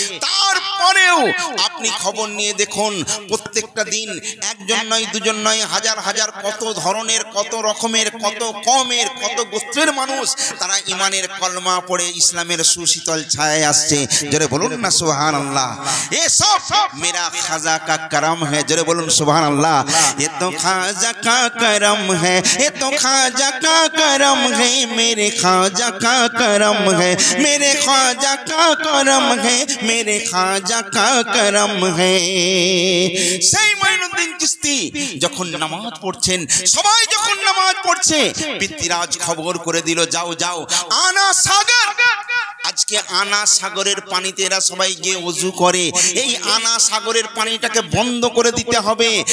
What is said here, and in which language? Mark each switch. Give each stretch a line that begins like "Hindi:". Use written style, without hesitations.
Bangla: তারপরেও আপনি খবর নিয়ে দেখুন, প্রত্যেকটা দিন একজন নয়, দুজন নয়, হাজার হাজার, কত ধরনের, কত রকমের, কত কমের, কত গোত্রের মানুষ তারা ইমানের কলমা পড়ে ইসলামের সুশীতল ছায়ায় আসছে। জোরে বলুন না সুবহানাল্লাহ।
Hindi: এ সব মেরা খাজা কা করম है,
Bangla: জোরে বলুন সুবহানাল্লাহ।
Hindi: ये तो खाजा का करम है, ये तो खाजा का करम है, मेरे खाजा का करम है, मेरे खाजा का करम है, मेरे खाजा का करम है।
Bangla: সেই মাইনুদ্দিন চিশতি যখন নামাজ পড়ছেন, সবাই যখন নামাজ পড়ছে, পিতৃরাজ খবর করে দিল, যাও যাও আনা সাগর। আজকে আনা সাগরের পানিতে এরা সবাই গিয়ে ওযু করে, এই আনা সাগরের পানিটাকে বন্ধ করে দিতে হবে।